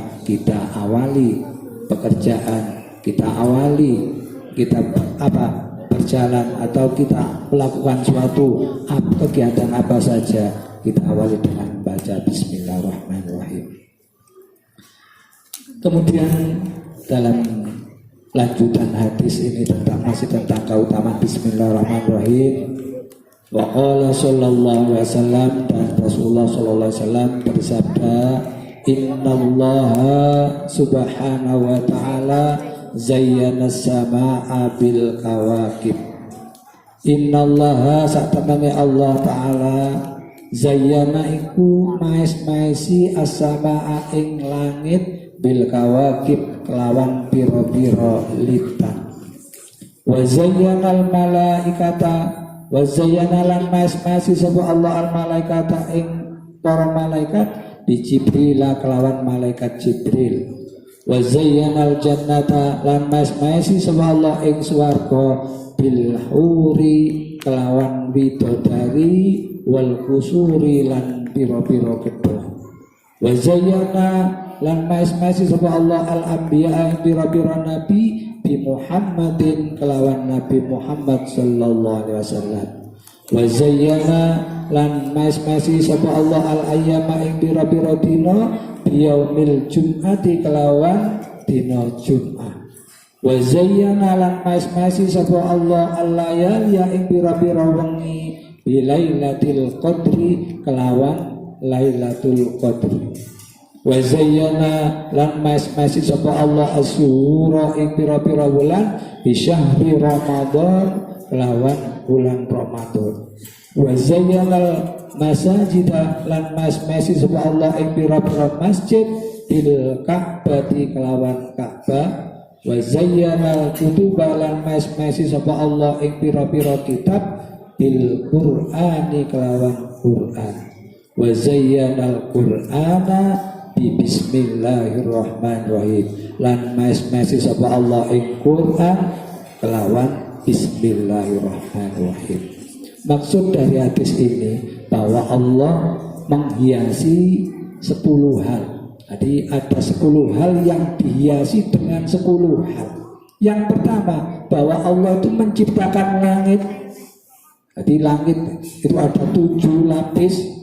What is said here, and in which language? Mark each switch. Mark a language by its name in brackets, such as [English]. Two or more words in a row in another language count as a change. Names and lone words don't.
[Indonesian] Kita awali pekerjaan, kita berjalan atau kita melakukan suatu kegiatan apa saja, kita awali dengan baca Bismillahirrahmanirrahim. Kemudian dalam lanjutan hadis ini masih tentang keutamaan Bismillahirrahmanirrahim. [Arabic] وقال صلى الله عليه وسلم, [Indonesian] dan Rasulullah [Arabic] صلى الله عليه وسلم bersabda, إن الله سبحانه وتعالى زين السماء بالكواكب. [Javanese] Innallaha satamane Allah taala zayyana iku maes-maesi as-samaa'a ing langit [Arabic] بالكواكب [Javanese] kelawan piro-piro lintang. [Arabic] وزين الملائكة, وزين [Javanese] lan maes-maesi sapa Allah [Arabic] الملائكة [Javanese] ing para malaikat [Arabic] بجبريل [Javanese] kelawan malaikat Jibril. [Arabic] وزين الجنة [Javanese] lan maes-maesi sapa Allah ing swarga [Arabic] بالحور [Javanese] kelawan bidodari [Arabic] والقصور [Javanese] lan piro-piro gedhe. [Arabic] وزين [Javanese] lan maes-maesi sapa Allah [Arabic] الأنبياء [Javanese] ing piro-piro nabi [Arabic] بمحمد [Javanese] kelawan Nabi Muhammad [Arabic] صلى الله عليه وسلم. وزين [Javanese] lan maes-maesi sapa Allah [Arabic] الأيام [Javanese] ing piro-piro dina [Arabic] بيوم الجمعة [Javanese] kelawan dina Jumat. [Arabic] وزين [Javanese] lan maes-maesi sapa Allah [Arabic] الليالي [Javanese] ing piro-piro wengi [Arabic] بليلة القدر [Javanese] kelawan [Arabic] ليلة القدر. وزين [Javanese] lan maes-maesi sapa Allah asyura ing pira-pira wulan [Arabic] بشهر رمضان [Javanese] kelawan bulan Ramadan. [Arabic] وزين مساجد [Javanese] lan maes-maesi sapa Allah ing pira-pira masjid [Arabic] بالكعبة [Javanese] kelawan Ka'bah. [Arabic] وزين كتب [Javanese] lan maes-maesi sapa Allah ing pira-pira kitab [Arabic] بالقرآن [Javanese] kelawan Qur'an. [Arabic] وزين القرآن بسم الله الرحمن الرحيم [Javanese] lan maes-maesi sapa Allah ing Quran kelawan Bismillahirrahmanirrahim. [Indonesian] Maksud dari hadis ini bahwa Allah menghiasi 10 hal. Jadi ada 10 hal yang dihiasi dengan 10 hal. Yang pertama, bahwa Allah itu menciptakan langit. Jadi langit itu ada 7 lapis.